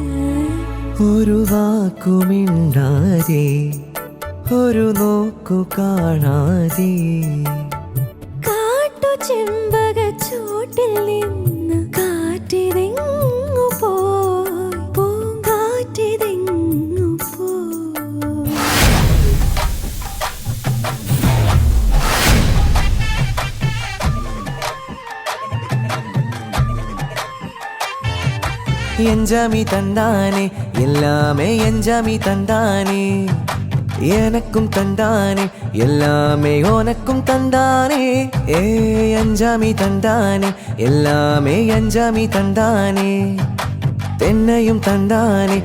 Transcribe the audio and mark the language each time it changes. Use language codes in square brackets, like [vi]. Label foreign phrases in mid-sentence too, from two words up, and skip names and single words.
[ml] ഒരു വാക്കുമിണ്ടാതെ ഒരു നോക്കു കാണാതെ കാട്ടു ചെമ്പക ചൂട്ടിൽ നിന്ന് കാറ്റിതെങ്ങു പോയി പൂങ്കാറ്റിതെങ്ങു പോയി [ta] எஞ்சாமி தந்தானே எல்லாமே எஞ்சாமி தந்தானே எனக்கும் தந்தானே எல்லாமே உனக்கும் தந்தானே ஏ அஞ்சாமி தந்தானே எல்லாமே அஞ்சாமி தந்தானே தென்னையும் தந்தானே